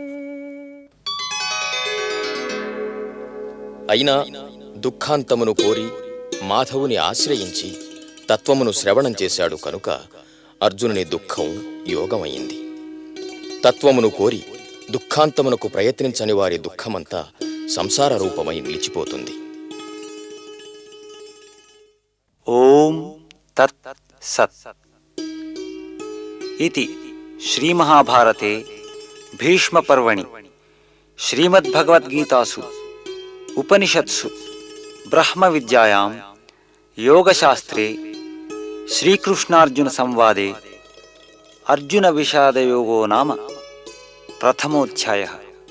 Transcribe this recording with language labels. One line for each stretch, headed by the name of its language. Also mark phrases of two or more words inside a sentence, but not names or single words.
Telugu: అయినా దుఃఖాంతమును కోరి మాధవుని ఆశ్రయించి తత్వమును శ్రవణం చేశాడు కనుక అర్జునుని దుఃఖం యోగమైంది. తత్వమును కోరి దుఃఖాంతమునకు ప్రయత్నించని వారి దుఃఖమంతా సంసార రూపమై నిలిచిపోతుంది.
Sanskrit: ఓం తత్ సత్ इति श्रीमहाभारते भीष्मपर्वणि श्रीमद्भगवद्गीतासु उपनिषत्सु ब्रह्मविद्यायां योगशास्त्रे श्रीकृष्णार्जुनसंवादे अर्जुनविषादयोगो नाम प्रथमोऽध्यायः।